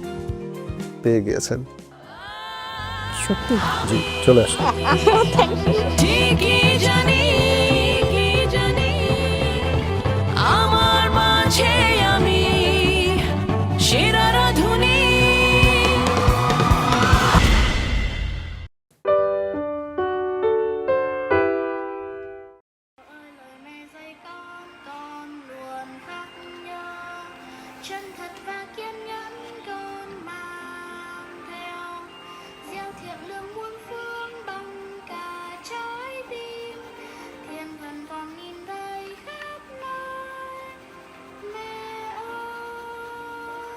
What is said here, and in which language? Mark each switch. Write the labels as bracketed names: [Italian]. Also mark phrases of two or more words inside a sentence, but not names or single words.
[Bangla] পেয়ে গিয়েছেন সত্যি? জি, চলে আসুন। আমার মাঝে আমি সেরা রাঁধুনি। [Vietnamese] chân thật và kiên nhẫn con mang theo gieo thiện lương muôn phương bằng cả trái tim thiên thần còn nhìn đây khắp nơi mẹ ơi.